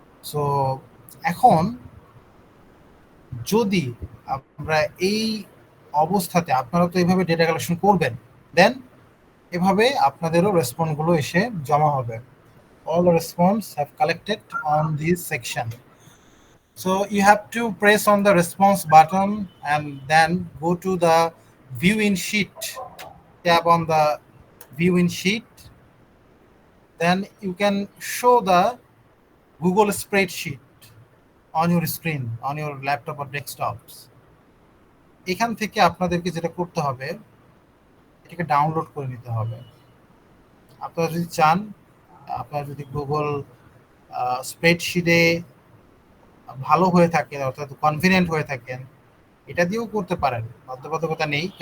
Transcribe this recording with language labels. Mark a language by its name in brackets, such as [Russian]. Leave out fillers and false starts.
[Bangla] So এখন যদি আমরা এই অবস্থাতে, আপনারা তো এইভাবে ডেটা কালেকশন করবেন, দেন এভাবে আপনাদেরও রেসপন্সগুলো এসে জমা হবে। [English] all the response have collected on this section. So you have to press on the response button and then go to the view in sheet, tap on the view in sheet. Then you can show the Google spreadsheet on your screen, on your laptop or desktops. [Bangla] এখান থেকে আপনাদেরকে যেটা করতে হবে, এটাকে download করে নিতে হবে। আপনারা যদি চান, আপনারা যদি গুগল স্প্রেডশিটে ভালো হয়ে থাকেন, অর্থাৎ কনফিডেন্ট হয়ে থাকেন, এটা দিয়েও করতে পারেন, বাধ্যবাধকতা নেই।